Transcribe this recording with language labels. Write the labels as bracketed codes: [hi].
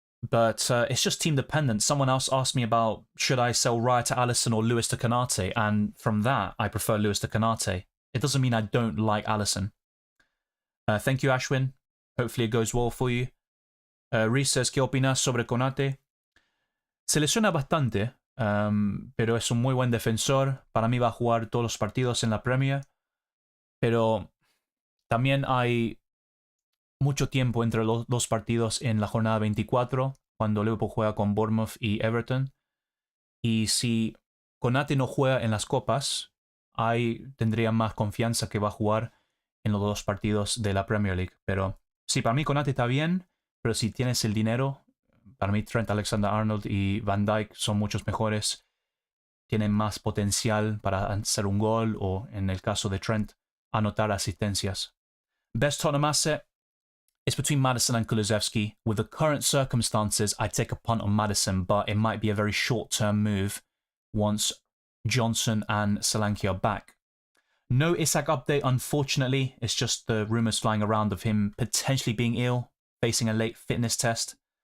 [en] But it's just team dependent. Someone else asked me about should I sell Raya to Alisson or Lewis to Konate, and from that, I prefer Lewis to Konate. It doesn't mean I don't like Alisson. Thank you, Ashwin. Hopefully it goes well for you. Reese says, [es] ¿qué opinas sobre Konate? Se lesiona bastante, pero es un muy buen defensor. Para mí va a jugar todos los partidos en la Premier. Pero también hay mucho tiempo entre los dos partidos en la jornada 24, cuando Liverpool juega con Bournemouth y Everton. Y si Konate no juega en las copas, ahí tendría más confianza que va a jugar en los dos partidos de la Premier League. Pero sí, para mí Konate está bien, pero si tienes el dinero, para mí Trent Alexander-Arnold y Van Dijk son muchos mejores. Tienen más potencial para hacer un gol o, en el caso de Trent, anotar asistencias. [en] Best Tottenham asset? It's between Maddison and Kulusevski. With the current circumstances, I'd take a punt on Maddison, but it might be a very short-term move once Johnson and Solanke are back. No Isak update, unfortunately. It's just the rumours flying around of him potentially being ill, facing a late fitness test.